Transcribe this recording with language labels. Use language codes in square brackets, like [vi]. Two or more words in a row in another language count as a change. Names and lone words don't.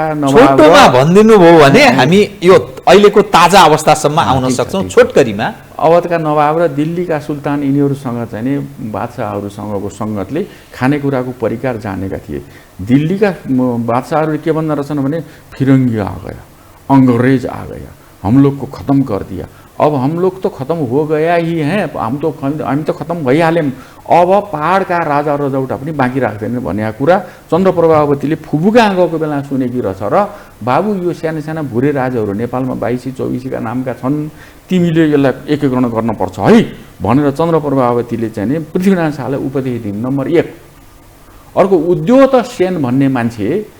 [ne] छोटोमा भनिदिनु भयो भने हामी यो अहिलेको ताजा अवस्थासम्म आउन सक्छौँ छोटकरीमा अवधका नवाब र दिल्लीका सुल्तान यिनीहरूसँग चाहिँ नि बादशाहहरूसँगको सङ्गतले खानेकुराको परिकार जानेका थिए दिल्लीका बादशाहहरूले के भन्न रहेछन् भने [hi] फिरङ्गी आ गया अंग्रेज आ गया हम लोग को खत्म कर दिया अब हम लोग तो खत्म हो गया ही हैं [ne] हामी त खत्म भइहाल्यौँ अब पहाडका राजा रजौटा पनि बाँकी राख्दैन भन्ने कुरा चन्द्रप्रभावतीले फुपूका गएको बेला सुनेकी रहेछ र बाबु यो साना साना भुरे राजाहरू नेपालमा 22-24 का नामका छन् तिमीले यसलाई एकीकरण गर्नुपर्छ है भनेर चन्द्रप्रभावतीले चाहिँ नि पृथ्वीनारायण शाहलाई उपदेश दिइन् नम्बर 1 अर्को उद्योत सेन भन्ने मान्छे